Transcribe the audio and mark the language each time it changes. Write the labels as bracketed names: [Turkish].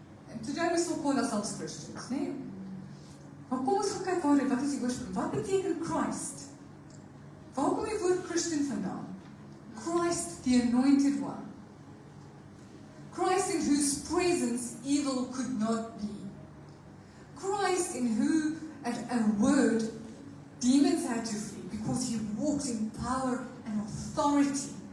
[English] And today we still call ourselves Christians, nee? [Afrikaans] Maar kom ons gaan kyk wat is die oorsprong? Wat beteken Christ? Waar kom die woord Christian vandaan? [English] Christ, the anointed one. Christ in whose presence evil could not be. Christ in who, at a word, demons had to flee because he walked in power and authority.